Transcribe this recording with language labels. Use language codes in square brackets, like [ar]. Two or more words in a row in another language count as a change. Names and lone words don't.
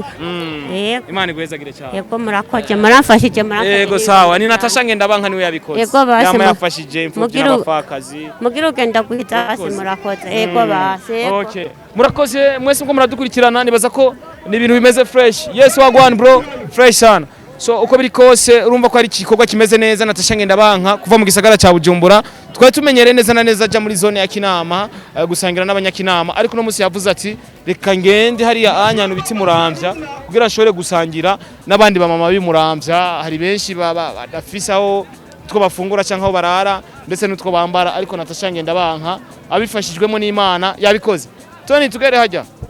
[rn] yego Imana kwezagire cyane yego murakoze muramfashije murakoze yego sawa ni Natasha ngenda banka niwe yabikoze yego base yama yafashije imfubyi n'abafakazi mugira ugenda guhita base murakoze yego base okay murakoze mwese ngo muradukurikirana nibaza ko ni ibintu bimeze fresh [en] yes wagwan bro [rn] fresh sana. So uko biri kose urumva ko ari igikorwa kimeze neza Natasha ngenda banka kuva mu gisagara ca Bujumbura twari tumenyere neza na neza aja muri zone ya Kinama gusangira n'abanyakinama ariko no musi yavuze ati reka ngende hariya anyanu biti Muramvya kugira ashobore gusangira n'abandi bamama b'Muramvya hari benshi badafisaho two bafungura canke aho barara ndetse n'utwo bambara ariko Natasha ngenda banka abifashijwemo n'Imana yabikoze Tony tugere hajya